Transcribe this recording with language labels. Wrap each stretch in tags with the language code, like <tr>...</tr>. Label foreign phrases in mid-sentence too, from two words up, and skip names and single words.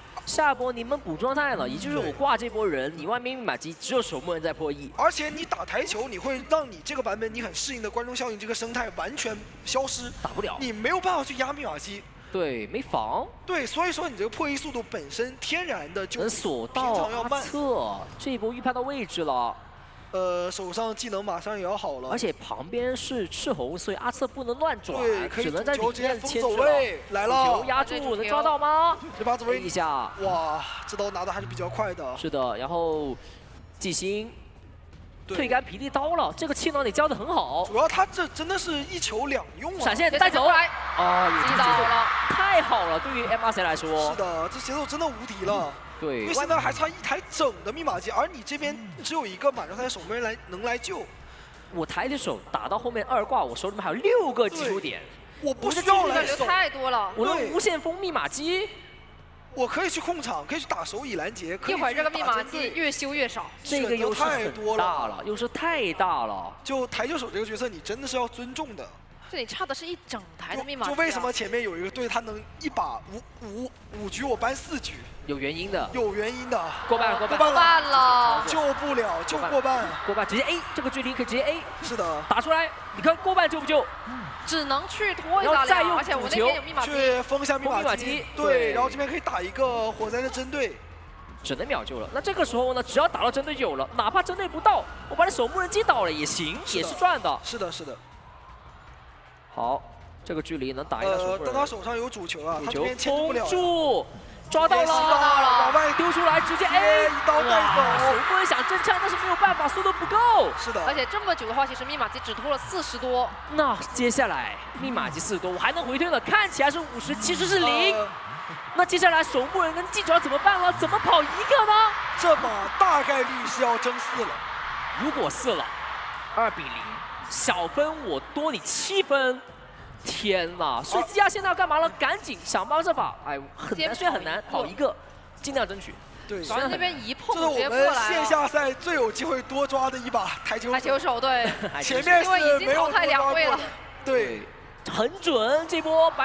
<zh>下一波你們補狀態了，也就是我掛這波人，你外面密碼機只有守墓人在破1。而且你打台球，你會讓你這個版本你很適應的觀眾效應這個生態完全消失，打不了，你沒有辦法去壓密碼機。對，沒防。對，所以說你這個破1速度本身天然的就能鎖到阿策，這一波預判到位置了。手上技能馬上也要好了，而且旁邊是赤紅，所以阿策不能亂轉，只能在裡面牽走位来了，球壓住，能抓到嗎？这把走位一下，哇，这刀拿的還是比較快的。是的，然後季星退乾霹靂刀了，這個氣囊你交的很好。主要他這真的是一球2用啊！閃現帶走，啊，有節奏了，太好了，對於 MRC 來說。是的，這節奏真的無敵了。對，因為現在還差1台整的密碼機，而你這邊只有一個滿狀態守門人能來救。我抬着手打到後面2掛，我手裡面還有6個基礎點，我不需要來守，太多了。我能無限封密碼機，我可以去控場，可以去打手乙攔截，一會兒這個密碼機越修越少，這個優勢很大了，優勢太大了。就台球手這個角色，你真的是要尊重的。這裡差的是一整台的密碼機。就為什麼前面有一個隊，他能一把5局我搬4局？有原因的。過半了，救不了，就過半。過半直接 A，這個距離可以直接 A。是的，打出來，你看過半救不救？只能去拖一下了，而且我那邊有密碼機，去封下密碼機。對，然後這邊可以打一個火災的針對。只能秒救了。那這個時候呢，只要打到針對有了，哪怕針對不到，我把你守墓人擊倒了也行，也是賺的。是的，是的。好，這個距離能打一個守墓人。但他手上有主球啊，他這邊牽制不了。抓到了，往外丟出來，直接 A，一刀帶走。守墓人想真槍，但是沒有辦法，速度不夠。是的。而且這麼久的話，其實密碼機只拖了40多。那接下來密碼機40多，我還能回推了，看起來是50，其實是0。那接下來守墓人跟記者怎麼辦了？怎麼跑一個呢？這把大概率是要爭4了。如果4了，2比0，小分我多你7分。天吶！所以基亞現在要幹嘛了？趕緊想方設法，哎，很難，雖然很難，跑一個，盡量爭取。對，主要那邊一碰直接過來。這是我們線下賽最有機會多抓的一把台球手。對，前面是沒有多抓過的。對，很準，這波白鹿</zh>